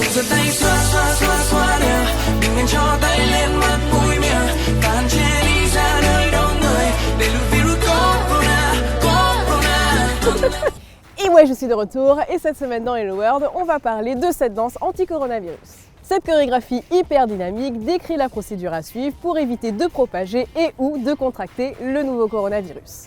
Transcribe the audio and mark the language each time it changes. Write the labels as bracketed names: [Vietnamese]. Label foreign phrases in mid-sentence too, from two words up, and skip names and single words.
[Vietnamese] giờ tay xoa xoa xoa xoa nè, đừng nên cho tay lên mặt mũi miệng, và hạn chế đi ra nơi đông người để lùi virus corona, corona. [French] Et ouais, je suis de retour et cette semaine dans Hello World, on va parler de cette danse anti-coronavirus. Cette chorégraphie hyper dynamique décrit la procédure à suivre pour éviter de propager et ou de contracter le nouveau coronavirus.